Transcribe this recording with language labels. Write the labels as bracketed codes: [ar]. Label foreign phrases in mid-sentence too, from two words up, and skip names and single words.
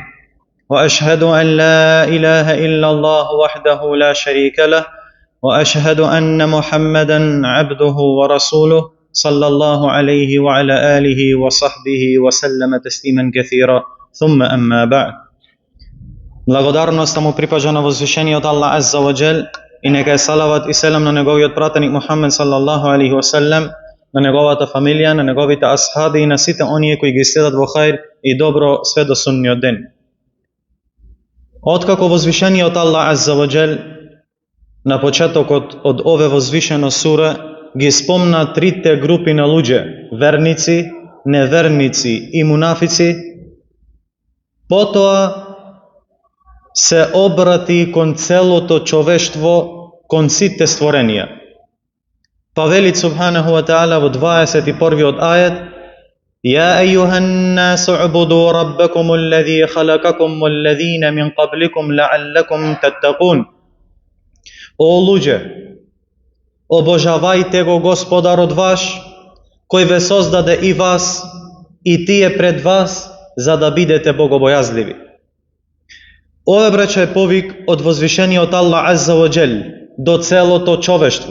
[ar] وأشهد أن لا إله إلا الله وحده لا شريك له، وأشهد أن محمدا عبده ورسوله صلى الله عليه وعلى آله وصحبه وسلم تسليما كثيرا. ثم أما بعد. [mk] Благодарноста му припаѓа на возвишениот Аллах [ar] عز وجل [mk] и нека е салават и селам на неговиот пратеник Мухаммед [ar] صلى الله عليه وسلم, [mk] на неговата фамилија, на неговите асхаби и на сите оние кои ги следат во хаир и добро све до судниот ден. Откако возвишениот Аллах [ar] عز وجل [mk] на почетокот од ове возвишено сура ги спомна трите групи на луѓе: верници, неверници и мунафици, потоа се обрати кон целото човештво, кон сите створенија. Па вели [ar] سبحانه وتعالى [mk] во 21-виот ајет: [ar] يا أيها الناس اعبدوا ربكم الذي خلقكم والذين من قبلكم لعلكم تتقون. [mk] О луѓе, обожавајте го Господарот ваш, кој ве создаде и вас и тие пред вас, за да бидете богобојазливи. Ове, браќа, е повик од возвишениот Аллах [ar] عز وجل [mk] до целото човештво.